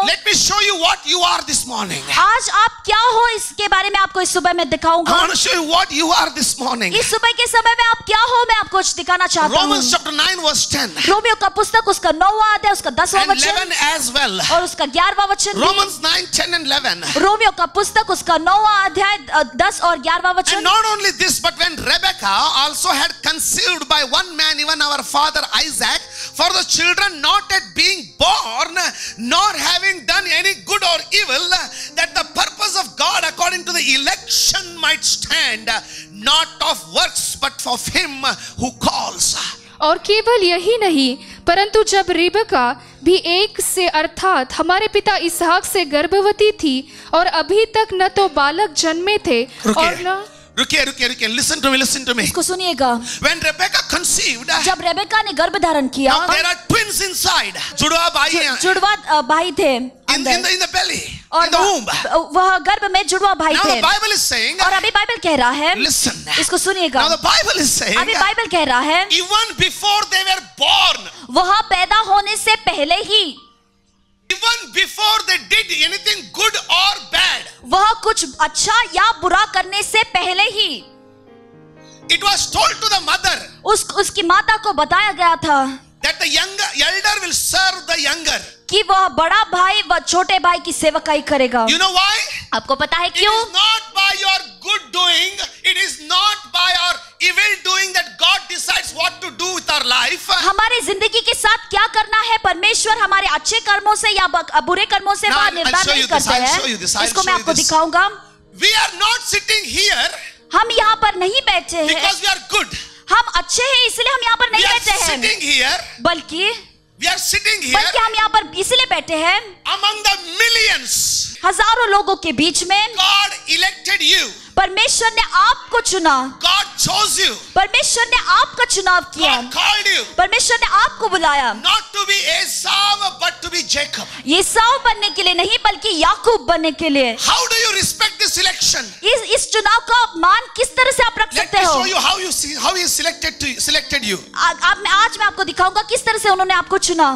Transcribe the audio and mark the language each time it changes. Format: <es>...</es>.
<en>Let me show you what you are this morning.</en> <hi>आज आप क्या हो इसके बारे में आपको इस सुबह में दिखाऊंगा।</hi> <en>I want to show you what you are this morning.</en> <hi>इस सुबह के समय में आप क्या हो मैं आपको कुछ दिखाना चाहता हूँ।</hi> <en>Romans chapter 9 verse 10.</en> <hi>रोमियो का पुस्तक उसका 9वां अध्याय उसका 10वां वचन</hi> <en>11 as well.</en> <hi>और उसका 11वां वचन।</hi> <en>Romans 9, 10 and 11.</en> <hi>रोमियो का पुस्तक उसका 9वां अध्याय 10 और 11वां वचन।</hi> <en>And not only this, but when Rebekah also had conceived by one man, even our father Isaac, for the children not yet being born, nor having done any good or evil, that the purpose of God according to the election might stand, not of works but of him who calls.</en> <hi>और केवल यही नहीं, परंतु जब रिबका भी एक से अर्थात हमारे पिता इसहाक से गर्भवती थी और अभी तक न तो बालक जन्मे थे और न रुकिए,</hi> <en>listen to me.</en> <hi>इसको सुनिएगा।</hi> <en>When Rebecca conceived,</en> <hi>जब रेबेका ने गर्भ धारण किया,</hi> <en>now there are twins inside.</en> <hi>जुड़वा भाई हैं। जुड़वा भाई थे</hi> <en>in the belly,</en> <hi>और</hi> <en>in the womb.</en> <hi>वह गर्भ में जुड़वा भाई</hi> <en>Now</en> <hi>थे।</hi> <en>the Bible is saying,</en> <hi>और अभी बाइबल कह रहा है,</hi> <en>listen.</en> <hi>इसको सुनिएगा।</hi> <en>Now the Bible is saying,</en> <hi>अभी बाइबल कह रहा है,</hi> <en>even before they were born,</en> <hi>वह पैदा होने से पहले ही,</hi> <en>even before they did anything good or bad,</en> <hi>वह कुछ अच्छा या बुरा करने से पहले ही,</hi> <en>it was told to the mother,</en> <hi>उसकी माता को बताया गया था</hi> <en>that the elder will serve the younger.</en> <hi>कि वह बड़ा भाई व छोटे भाई की सेवकाई करेगा।</hi> <en>You know why?</en> <hi>आपको पता है क्यों?</hi> <en>It is not by your good doing, it is not by our evil doing that God decides what to do with our life.</en> <hi>हमारी जिंदगी के साथ क्या करना है परमेश्वर हमारे अच्छे कर्मों से या बुरे कर्मों से वह निर्धारित नहीं करते हैं। इसको मैं आपको दिखाऊंगा।</hi> <en>We are not sitting here</en> <hi>हम यहाँ पर नहीं बैठे हैं</hi> <en>because we are good.</en> <hi>हम अच्छे हैं इसलिए हम यहाँ पर नहीं बैठे हैं,</hi> <en>sitting here,</en> <hi>बल्कि बल्कि हम यहाँ पर इसलिए बैठे हैं</hi> <en>among the millions,</en> <hi>हजारों लोगों के बीच में</hi> <en>God elected you.</en> <hi>परमेश्वर ने आपको चुना।</hi> <en>God chose you.</en> <hi>परमेश्वर ने आपका चुनाव किया।</hi> <en>God called you.</en> <hi>परमेश्वर ने आपको बुलाया।</hi> <en>Not to be Esau but to be Jacob.</en> <hi>एसाव बनने के लिए नहीं बल्कि याकूब बनने के लिए।</hi> <en>How do you respect this election?</en> <hi>इस चुनाव का मान किस तरह से आप रख सकते हो?</hi> <en>Let me show you how he selected you.</en> <hi>आज मैं आपको दिखाऊंगा किस तरह से उन्होंने आपको चुना।</hi>